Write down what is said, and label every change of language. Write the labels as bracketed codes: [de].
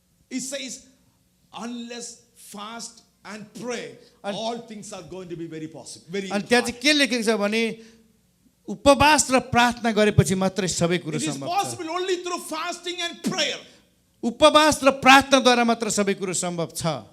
[en] It says, unless fast and pray, all things are going to be very possible. Very [ne] अनि त्यहाँ चाहिँ के लेखेको छ भने उपवास र प्रार्थना गरेपछि मात्रै सबै कुरो [en] It is [ne] सम्भव छ। [en] possible only through fasting and prayer. [ne] उपवास र प्रार्थनाद्वारा मात्र सबै कुरो सम्भव छ।